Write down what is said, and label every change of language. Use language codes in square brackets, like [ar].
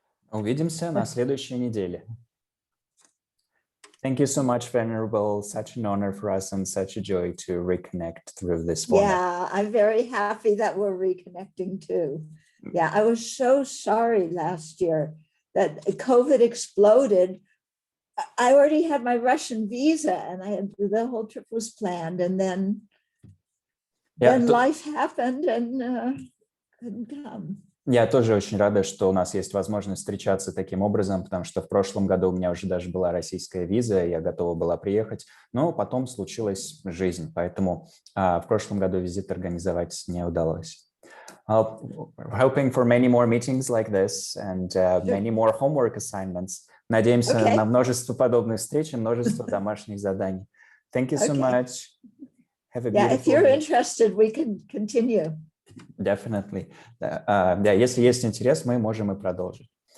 [ru] Увидимся на следующей неделе. [en] Thank you so much, Venerable. Such an honor for us and such a joy to reconnect through this format. Yeah, I'm very happy that we're reconnecting too. Yeah, I was so sorry last year that COVID exploded. I already had my Russian visa and the whole trip was planned, and then life happened and couldn't come. [ru] Я тоже очень рада, что у нас есть возможность встречаться таким образом, потому что в прошлом году у меня уже даже была российская виза, я готова была приехать, но потом случилась жизнь, поэтому в прошлом году визит организовать не удалось. [en] Hoping for many more meetings like this and many more homework assignments. [ru] Надеемся на множество подобных встреч и множество домашних заданий. [en] Thank you so much. Have a beautiful if you're day. interested, we can continue. Definitely. [ru] Если есть интерес, мы можем и продолжить.